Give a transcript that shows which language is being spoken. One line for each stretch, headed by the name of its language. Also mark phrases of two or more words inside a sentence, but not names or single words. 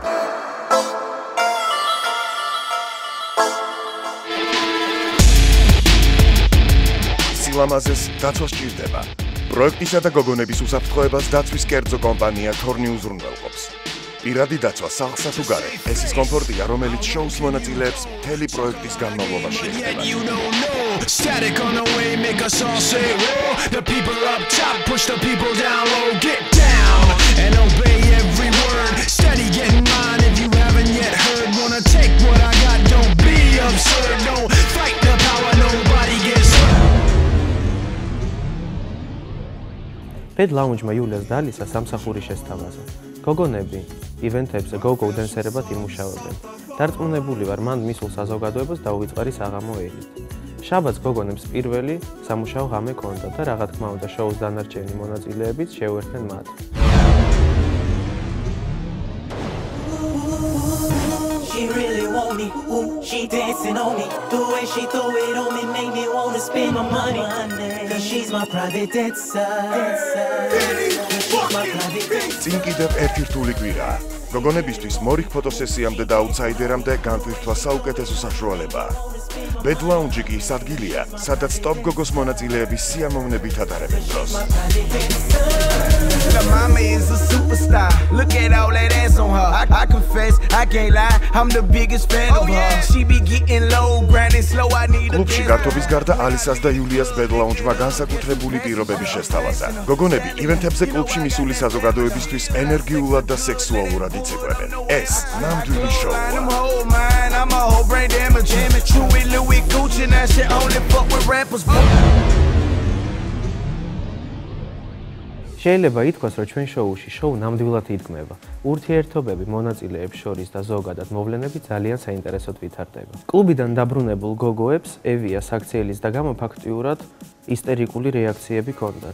Georgian: სილამაზეს დაცვა სჭირდება. პროექტისა და გოგონების უსაფრთხოებას დაცვის კერძო კომპანია თორნი უზრუნველყოფს. პირადი დაცვა სახლსა თუ გარე, ეს ის კომფორტია, რომელიც შოუს მონაწილეებს მთელი პროექტის განმავლობაში ეხება.
English: Static on the way, make us all say roar. The people up top push the people down low. Get down and obey every word. Steady getting mine if you haven't yet heard. Wanna take what I got, don't be absurd. Don't fight the power, nobody gets hurt.
Georgian: Bed Lounge-მა იულიას დალისა სამსახური შესთავაზა. გოგონები ივენთებზე გოგო დენსერებად იმუშავებენ. დარწმუნებული ვარ, მან მისულ საზოგადოებას დაუვიწყარი საღამო ელით. შაბათს გოგონებს პირველი სამუშაო ღამე ჰქონდა და რა თქმა უნდა შოუს დანარჩენი მონაწილეებიც შეუერთდნენ მათ.
English: She really want me, ooh, she dancing on me. The way she throw it on me make me wanna spend my money. Cause she's my private dancer.
Georgian: წინ კიდევ ერთი რთული კვირაა. გოგონებისთვის მორიგ ფოტოსესიამდე და აუთსაიდერამდე განვირთვა საუკეთესო საშუალებაა. Bed Lounge კი ის ადგილია, სადაც ტოპ გოგოს მონაწილეების სიამოვნებით ატარებენ დროს.
English: La mama is a superstar. Look at all that ass on her. I confess, I can't lie. I'm the biggest fan of her. She be getting low, grinding slow. I need a
Georgian: კლუბში გართობის გარდა ალისას და იულიას Bed Lounge-მა განსაკუთრებული პირობები შესთავაზა. გოგონები ივენთებზე კლუბში მისული საზოგადოებისთვის ენერგიულად და სექსუალურად იცეკვებენ. ეს ნამდვილი შოუა.
English: I'm a whole brain damage. Chewy Louis Gucci, that shit only fuck with rappers.
Georgian: შეიძლება ითქვას, რომ ჩვენ შოუში შოუ ნამდვილად იდგმება. ურთიერთობები მონაწილეებს შორის და ზოგადად მოვლენები ძალიან საინტერესოდ ვითარდება. კლუბიდან დაბრუნებულ გოგოებს ევია საქციელის და გამო ფაქტიურად ისტერიკული რეაქციები ჰქონდათ.